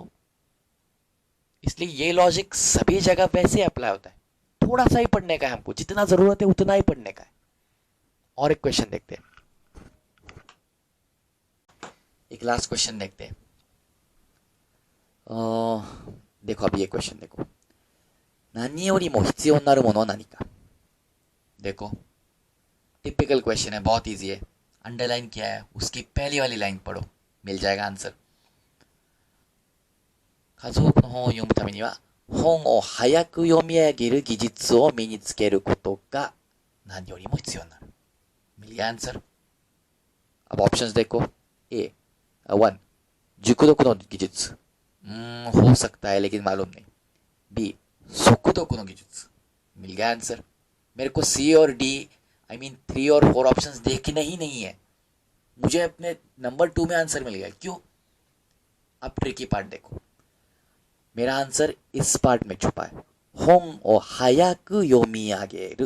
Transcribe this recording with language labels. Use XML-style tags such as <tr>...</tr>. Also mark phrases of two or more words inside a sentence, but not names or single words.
<hi>इसलिए ये लॉजिक सभी जगह वैसे अप्लाई होता है, थोड़ा सा ही पढ़ने का है हमको, जितना जरूरत है उतना ही पढ़ने का है। और एक क्वेश्चन देखते हैं, एक लास्ट क्वेश्चन देखते हैं। देखो अभी ये क्वेश्चन देखो,</hi> <ja>नानी よりも必要になるものは何か।</ja> <hi>देखो टिपिकल क्वेश्चन है, बहुत इजी है। अंडरलाइन किया है, उसकी पहली वाली लाइन पढ़ो, मिल जाएगा आंसर।</hi> <ja>家族の本を読むためには本を早く読み上げる技術を身につけることが何よりも必要になる।</ja> <hi>मिल गया आंसर। अब ऑप्शंस देखो, ए 1</hi> <ja>熟読の技術,</ja> <hi>हो सकता है लेकिन मालूम नहीं।</hi> <ja>बी 速読の技術,</ja> <hi>मिल गया आंसर। मेरे को सी और डी,</hi> <en>I mean</en> <hi>3 और 4 ऑप्शंस देखने ही नहीं है, मुझे अपने नंबर 2 में आंसर मिल गया। क्यों? अब</hi> <en>tricky part</en> <hi>देखो, मेरा आंसर इस पार्ट में छुपा है,</hi> <ja>本を早く読み上げる.</ja>